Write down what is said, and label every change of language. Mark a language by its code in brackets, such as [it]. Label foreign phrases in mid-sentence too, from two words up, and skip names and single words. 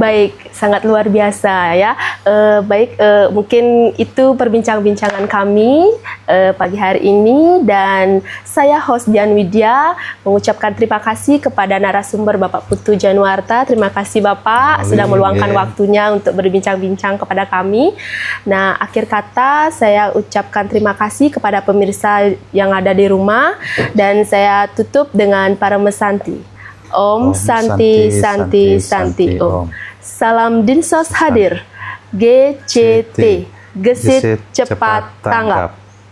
[id] Baik, sangat luar biasa ya. Mungkin itu perbincangan kami pagi hari ini, dan saya host Dian Widya mengucapkan terima kasih kepada narasumber Bapak Putu Januarta. Terima kasih Bapak sudah meluangkan waktunya untuk berbincang-bincang kepada kami. Nah, akhir kata saya ucapkan terima kasih kepada pemirsa yang ada di rumah, dan saya tutup dengan Paramesanti. [sa] Om Santi Santi Santi Om. [id] Salam Dinsos hadir. GCT, gesit cepat tanggap.